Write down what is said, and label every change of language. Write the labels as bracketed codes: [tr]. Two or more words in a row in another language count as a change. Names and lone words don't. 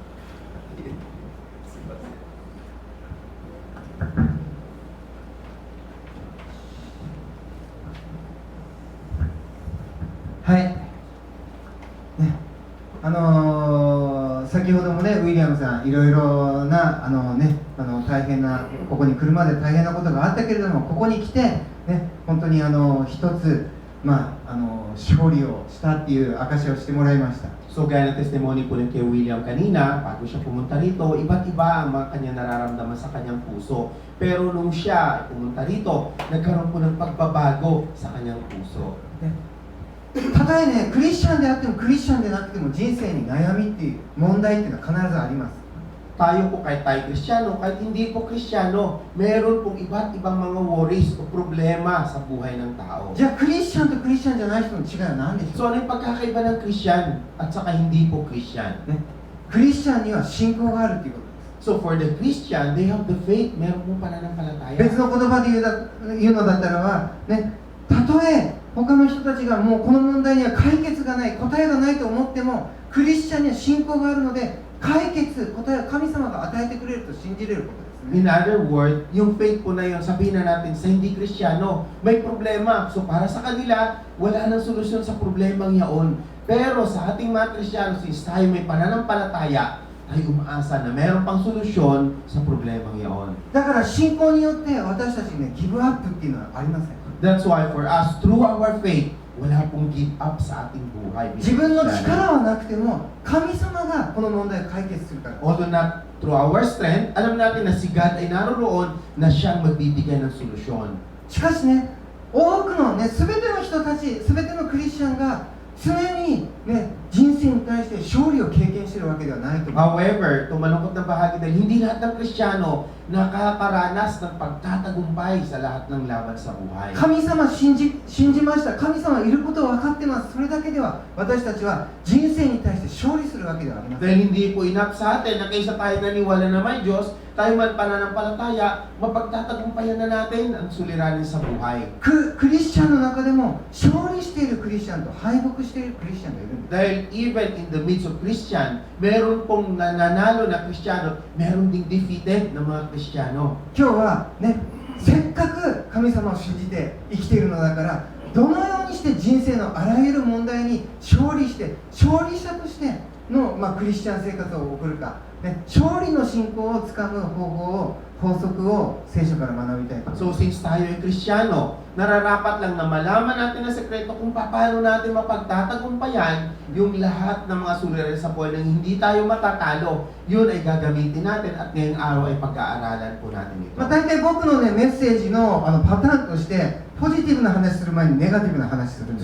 [ja] はい、ね、先ほどもね、ウィリアムさん、いろいろな大変な、ここに来るまで大変なことがあったけれども、ここに来て、ね、本当に一つ、勝利をしたっていう証しをしてもらいました。 [tl] So gaya ng testimony po ni kay William kanina, bago siya pumunta rito, iba't iba ang mga kanyang nararamdaman sa kanyang puso. Pero nung siya pumunta rito, nagkaroon po ng pagbabago sa kanyang puso. [ja] たとえね、クリスチャンであってもクリスチャンでなくても人生に悩みっていう問題っていうのは必ずあります。 [tl] Tayo po kahit tayo Kristiyano, kahit hindi po Kristiyano, meron pong iba't ibang mga worries o problema sa buhay ng tao. [ja] じゃあクリスチャンとクリスチャンじゃない人の違いは何でしょう。 [tl] So ano yung pagkakaiba ng Kristyan at saka hindi po Kristyan? [ja] ね、クリスチャンには信仰があるっていうことです。 [en] So for the Christian, they have the faith, [tl] meron pong pananampalataya. [ja] 別の言葉で言うのだったらば、ね、たとえ他の人たちがもうこの問題には解決がない、答えがないと思っても、クリスチャンには信仰があるので、解決、答えを神様が与えてくれると信じれることですね。 [en] In other words, [tl] yung faith po na yun, sabihin na natin sa hindi Kristiyano, may problema. So para sa kanila, wala nang solusyon sa problemang yaon. Pero sa ating mga Kristiyano, since tayo may pananampalataya, tayo umaasa na meron pang solusyon sa problemang yaon. [ja] だから信仰によって私たちにね、ギブアップっていうのはありません。 [en] That's why for us, through our faith, [tl] wala pong give up sa ating buhay. [ja] 自分の力はなくても神様がこの問題を解決するから。 [en] Although not through our strength, [tl] alam natin na si God ay naroon na siyang magbibigay ng solusyon. [ja] しかしね、多くのね、全ての人たち、全てのクリスチャンが常にね、人生に対して勝利を経験しているわけではないと思う。 [tl] However, tumalungkot na bahagi dahil hindi lahat ng Kristiyano nakakaranas ng pagtatagumpay sa lahat ng laban sa buhay. [ja] 神様信じました。神様いることを分かってます。それだけでは私たちは人生に対して勝利するわけではありません。 [tl] Dahil hindi po enough sa atin na kaysa tayo naniwala na may Diyos, tayo man pananampalataya, mapagtatagumpayan na natin ang suliranin sa buhay. [ja] クリスチャンの中でも勝利しているクリスチャンと敗北しているクリスチャンがいるんです。 [en] Dahil even in the midst of Christian, [tl] meron pong nananalo na Kristiyano, meron ding defeated na mga Kristiyano. [ja] 今日はね、せっかく神様を信じて生きているのだから、どのようにして人生のあらゆる問題に勝利者としての、クリスチャン生活を送るか、ね、勝利の信仰をつかむ法則を聖書から学びたいと思います。 [tl] So since tayo ay Kristiyano, nararapat lang na malaman natin ang sekreto kung paano natin mapagtatagumpayan yung lahat ng mga suliranin sa buhay nang hindi tayo matatalo. Yun ay gagamitin natin at ngayong araw ay pag-aaralan po natin ito. [ja] 大体僕のね、メッセージのパターンとしてポジティブな話する前にネガティブな話するんです